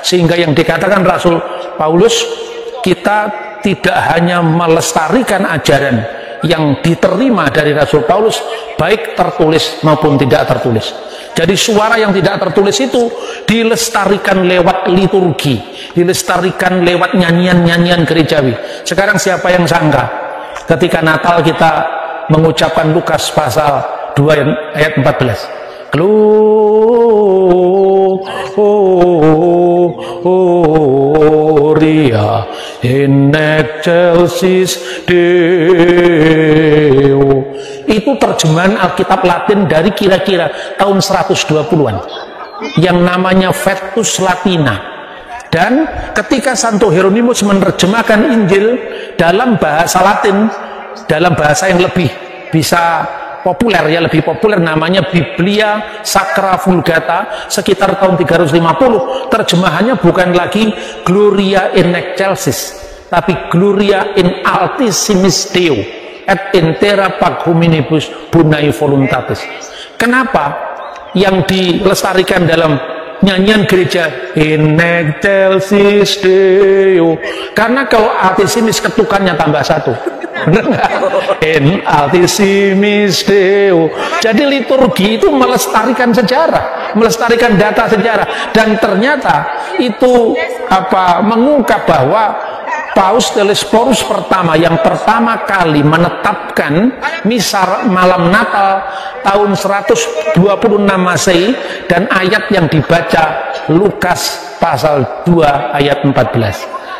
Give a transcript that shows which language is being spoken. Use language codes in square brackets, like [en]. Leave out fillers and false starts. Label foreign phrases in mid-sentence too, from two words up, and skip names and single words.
[id] Sehingga yang dikatakan Rasul Paulus, kita tidak hanya melestarikan ajaran yang diterima dari Rasul Paulus, baik tertulis maupun tidak tertulis. Jadi suara yang tidak tertulis itu dilestarikan lewat liturgi, dilestarikan lewat nyanyian-nyanyian gerejawi. Sekarang siapa yang sangka ketika Natal kita mengucapkan Lukas pasal 2 ayat 14. [la] Gloria in excelsis Deo. [id] Itu terjemahan Alkitab Latin dari kira-kira tahun 120-an yang namanya Vetus Latina. Dan ketika Santo Hieronymus menerjemahkan Injil dalam bahasa Latin, dalam bahasa yang lebih bisa populer, ya lebih populer, namanya Biblia Sacra Vulgata, sekitar tahun 350, terjemahannya bukan lagi [la] Gloria in excelsis, [id] tapi [la] Gloria in altissimis Deo et in terra pax hominibus bonae voluntatis. [id] Kenapa yang dilestarikan dalam nyanyian gereja [la] in excelsis Deo? [id] Karena kalau altissimis ketukannya tambah 1. Benar nggak? [la] In altissimis Deo. [id] Jadi liturgi itu melestarikan sejarah, melestarikan data sejarah, dan ternyata itu mengungkap bahwa Paus Telesphorus pertama yang pertama kali menetapkan misa malam Natal tahun 126 Masehi, dan ayat yang dibaca Lukas pasal 2 ayat 14.